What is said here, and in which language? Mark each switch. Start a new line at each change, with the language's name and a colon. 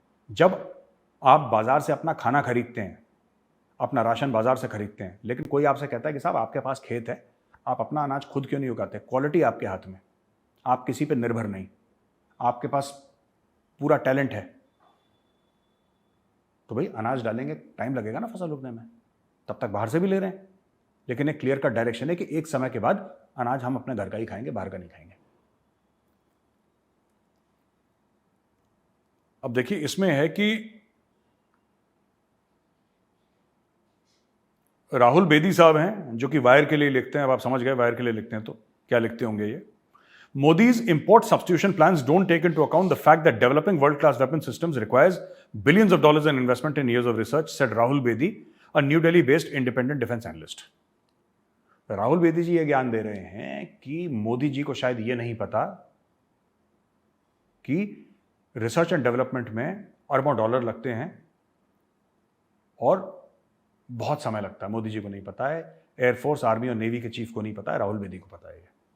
Hindi: जब आप बाजार से अपना खाना खरीदते हैं, अपना राशन बाजार से खरीदते हैं, लेकिन कोई आपसे कहता है कि साहब आपके पास खेत है, आप अपना अनाज खुद क्यों नहीं उगाते, क्वालिटी आपके हाथ में, आप किसी पे निर्भर नहीं, आपके पास पूरा टैलेंट है, तो भाई अनाज डालेंगे, टाइम लगेगा ना फसल उगने में, तब तक बाहर से भी ले रहे हैं, लेकिन एक क्लियर कट डायरेक्शन है कि एक समय के बाद अनाज हम अपने घर का ही खाएंगे, बाहर का नहीं खाएंगे। अब देखिए इसमें है कि राहुल बेदी साहब हैं जो कि वायर के लिए लिखते हैं। अब आप समझ गए वायर के लिए लिखते हैं तो क्या लिखते होंगे ये।
English: Modi's import substitution plans don't take into account the fact that developing world-class weapon systems requires billions of dollars in investment and years of research, said Rahul Bedi, a New Delhi-based independent defense analyst.
Hindi: Rahul Bedi जी ये ज्ञान दे रहे हैं कि मोदी जी को शायद ये नहीं पता कि रिसर्च एंड डेवलपमेंट में अरबों डॉलर लगते हैं और बहुत समय लगता है। मोदी जी को नहीं पता है, एयरफोर्स, आर्मी और नेवी के चीफ को नहीं पता है, राहुल बेदी को पता है।